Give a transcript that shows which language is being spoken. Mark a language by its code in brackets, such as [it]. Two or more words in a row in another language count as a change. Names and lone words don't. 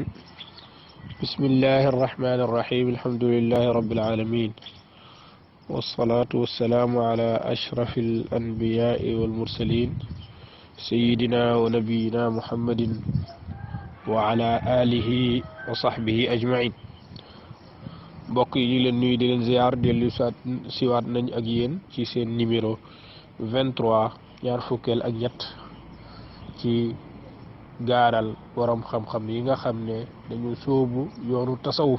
[ar] بسم الله الرحمن الرحيم. الحمد لله رب العالمين، والصلاة والسلام على أشرف الأنبياء والمرسلين سيدنا ونبينا محمد وعلى آله وصحبه أجمعين. [wo] mbokk yi ñu leen nuyu di leen ziar dellu siwaat nañ ak yéen ci seen numéro 23 ñaar fukkeel ak ñett ci gaaral borom xam-xam yi nga xam ne dañu sóobu yoonu tasawuf.